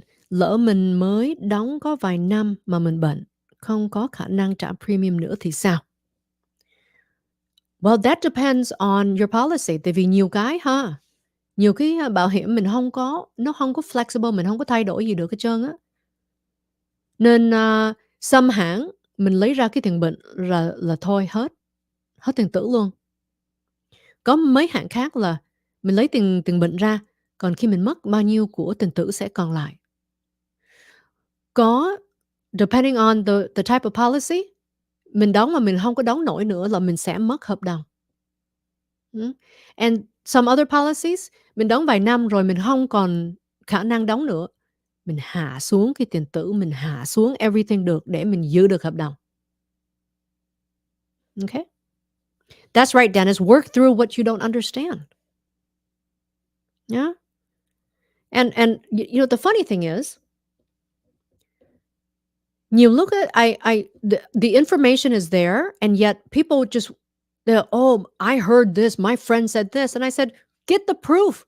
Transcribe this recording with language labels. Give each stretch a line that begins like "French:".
Vietnamese: Lỡ mình mới đóng có vài năm mà mình bệnh, không có khả năng trả premium nữa thì sao?
English: Well, that depends on your policy.
Vietnamese: Tại vì nhiều cái ha, nhiều cái bảo hiểm mình nó không có flexible, mình không có thay đổi gì được hết trơn á. Nên some hãng mình lấy ra cái tiền bệnh là thôi hết tiền tử luôn. Có mấy hãng khác là mình lấy tiền bệnh ra, còn khi mình mất bao nhiêu của tiền tử sẽ còn lại. Có
English: depending on the type of policy,
Vietnamese: mình đóng mà mình không có đóng nổi nữa là mình sẽ mất hợp đồng.
English: And some other policies,
Vietnamese: mình đóng vài năm rồi mình không còn khả năng đóng nữa. Mình hạ xuống cái tiền tử, mình hạ xuống everything được để mình giữ được hợp đồng.
English: Okay? That's right, Dennis. Work through what you don't understand. Yeah? And you know, the funny thing is, you look at the information is there, and yet people just oh, I heard this, my friend said this, and I said, get the proof.